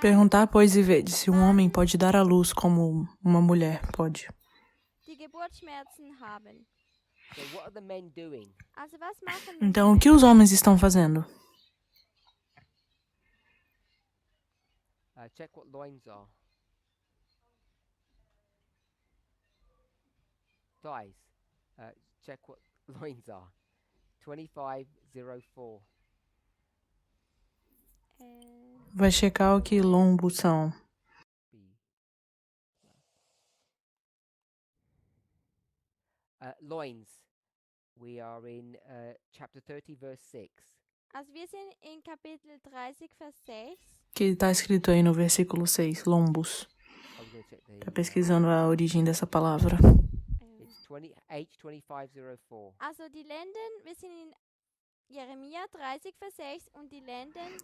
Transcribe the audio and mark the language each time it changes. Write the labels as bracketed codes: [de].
[pt] Perguntar, pois, e vede se um homem pode dar à luz como uma mulher pode. [de] die Geburtsschmerzen haben. [en] So what are the men doing? [de] Also was machen [pt] Então, o que os homens estão fazendo? [en] Check what loins are. Guys, check what loins are. 2504. [pt] Vai checar o que lombos são. [en] Loins. We are in chapter 30, verse 6. [de] Also wir sind in Kapitel 30, Vers 6. [pt] Que está escrito aí no versículo 6, lombos. [en] I was going to check the. [pt] Tá pesquisando a origem dessa palavra. [en] It's H2504. [de] Also die Lenden, wir sind in Jeremia 30, Vers 6 und die Lenden